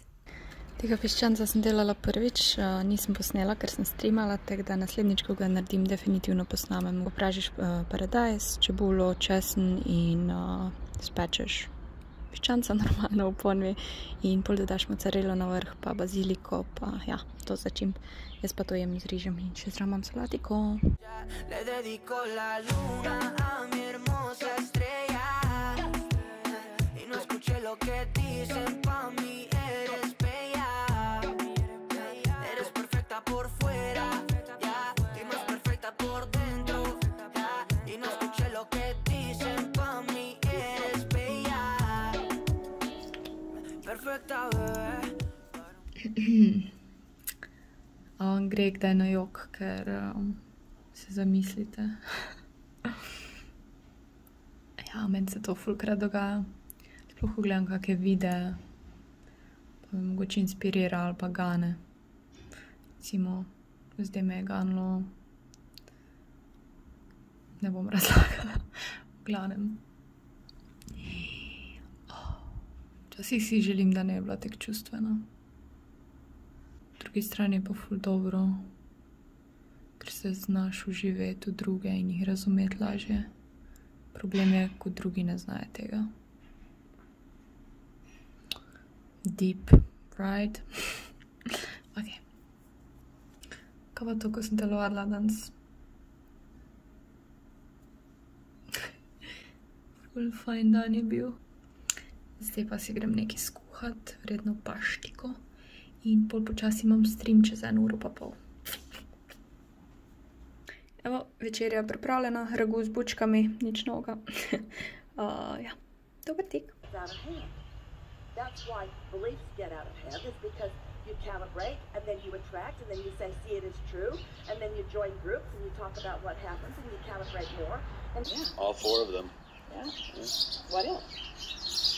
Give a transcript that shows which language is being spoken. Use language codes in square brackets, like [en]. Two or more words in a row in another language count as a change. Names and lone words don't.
[sl] Tega piščanca sem delala prvič, nisem posnela, ker sem streamala, tako da naslednjič, ko ga naredim, definitivno posnamem. Popražiš paradajz, čebulo, česen in spečeš. piščanca normalno v ponvi in pol dodaš mozzarello na vrh, pa baziliko, pa ja, to začimb. Jaz pa to jem z rižem in še zraven imam salatiko. [es] Le dedico la luna a mi hermosa estrella y no escuché lo que dicen pa' mí eres bella eres perfecta por fuera ya y más perfecta por dentro ya y no escuché lo que dicen pa' mí eres bella perfecta bebé. [sl] On gre kdaj na jok, ker se zamislite. Ja, meni se to fulkrat dogaja. Sploh ko gledam kakšne videe, pa me mogoče inspirira ali pa gane. Recimo, zdaj me je ganilo, ne bom razlagala, v glavnem. Včasih si želim, da ne bi bila tako čustvena. Po drugi strani je pa ful dobro, ker se znaš uživeti v druge in jih razumeti lažje. Problem je, ko drugi ne znajo tega. [en] Deep, right? [sl] Ok. Kaj pa to, ko sem telovadila danes? Ful fajn dan je bil. Zdaj pa si grem nekaj skuhat, verjetno paštiko. In pol počasi imam stream čez 1 uro pa pol. Evo, večerja pripravljena, ragu z bučkami, nič novega. Ja, dober tek. [en] That's why beliefs get out of hand, is because you calibrate and then you attract and then you say, see it is true, and then you join groups and you talk about what happens and you calibrate more. And yeah. All 4 of them. Yeah. What else?